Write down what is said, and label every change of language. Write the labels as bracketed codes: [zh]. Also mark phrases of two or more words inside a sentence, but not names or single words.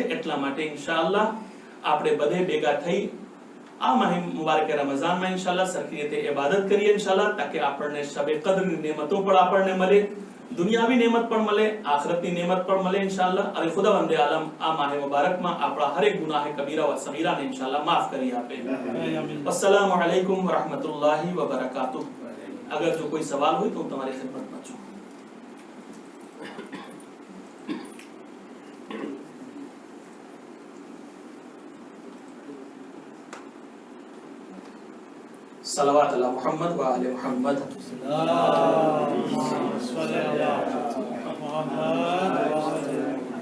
[gu] એટલા માટે ઇન્શાઅલ્લાહ આપણે બધે ભેગા થઈ આ માહ મુબારક રમઝાનમાં ઇન્શાઅલ્લાહ સરખી રીતે ઇબાદત કરીએ ઇન્શાઅલ્લાહ, તાકે આપણને શબે કદરની નેમતો પણ આપણને મળે, દુનિયાવી નેમત પણ મળે, આખિરતની નેમત પણ મળે ઇન્શાઅલ્લાહ. અને ખુદાવંદે આલમ આ માહ મુબારકમાં આપણા હરેક ગુનાહ કબીરા વ સગીરાને ઇન્શાઅલ્લાહ માફ કરી આપે. [ar] السلام عليكم ورحمة الله وبركاته. [gu] અગર જો કોઈ સવાલ હોય તો હું તમારી ખિદમતમાં છું. [ar] صلوات على محمد وآل محمد. اللهم صل على محمد.